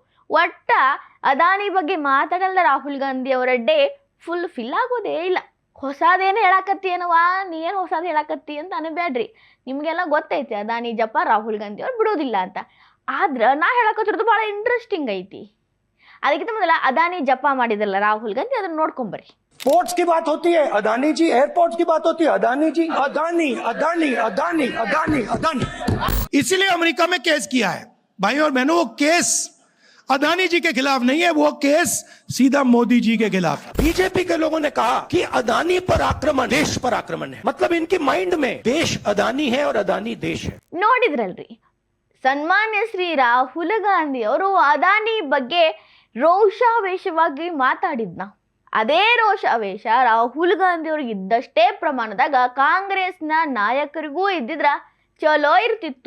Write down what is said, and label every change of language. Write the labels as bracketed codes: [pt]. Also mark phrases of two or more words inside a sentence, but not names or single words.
[kn] ಒಟ್ಟ ಅದಾನಿ ಬಗ್ಗೆ ಮಾತಾಡಲ್ಲ ರಾಹುಲ್ ಗಾಂಧಿ ಅವರ [en] day fill [kn] ಆಗೋದೇ ಇಲ್ಲ. ಹೊಸದೇನು ಹೇಳಾಕತ್ತಿ ಏನವಾ, ನೀ ಏನು ಹೊಸದು ಹೇಳಾಕತ್ತಿ ಅಂತ ಅನ್ಬೇಡ್ರಿ. ನಿಮಗೆಲ್ಲ ಗೊತ್ತೈತಿ ಅದಾನಿ ಜಪ ರಾಹುಲ್ ಗಾಂಧಿ ಅವ್ರು ಬಿಡೋದಿಲ್ಲ ಅಂತ. ಆದ್ರೆ ನಾ ಹೇಳಕತ್ತಿರೋದು ಭಾಳ ಇಂಟ್ರೆಸ್ಟಿಂಗ್ ಐತಿ. ಅದಕ್ಕಿಂತ ಮೊದಲ ಅದಾನಿ ಜಪ ಮಾಡಿದಲ್ಲ ರಾಹುಲ್ ಗಾಂಧಿ, ಅದನ್ನ ನೋಡ್ಕೊಂಬರ್ರಿ. [hi] पोर्ट्स की बात होती है, अदानी जी एयरपोर्ट्स की बात होती है, अदानी जी अदानी अदानी अदानी अदानी अदानी इसीलिए अमेरिका में केस किया है भाई और बहनों। वो केस अदानी जी के खिलाफ नहीं है, वो केस सीधा मोदी जी के खिलाफ है। बीजेपी के लोगों ने कहा कि अदानी पर आक्रमण देश पर आक्रमण है, मतलब इनके माइंड में देश अदानी है और अदानी देश है। [kn] ನೋಡಿದ್ರಲ್ರಿ, ಸನ್ಮಾನ್ಯ ಶ್ರೀ ರಾಹುಲ್ ಗಾಂಧಿ ಅವರು ಅದಾನಿ ಬಗ್ಗೆ ರೋಷಾವೇಶವಾಗಿ ಮಾತಾಡಿದ್ನ. ಅದೇ ರೋಷಾವೇಶ ರಾಹುಲ್ ಗಾಂಧಿ ಅವ್ರಿಗೆ ಇದ್ದಷ್ಟೇ ಪ್ರಮಾಣದಾಗ ಕಾಂಗ್ರೆಸ್ನ ನಾಯಕರಿಗೂ ಇದ್ದಿದ್ರ ಚಲೋ ಇರ್ತಿತ್ತು.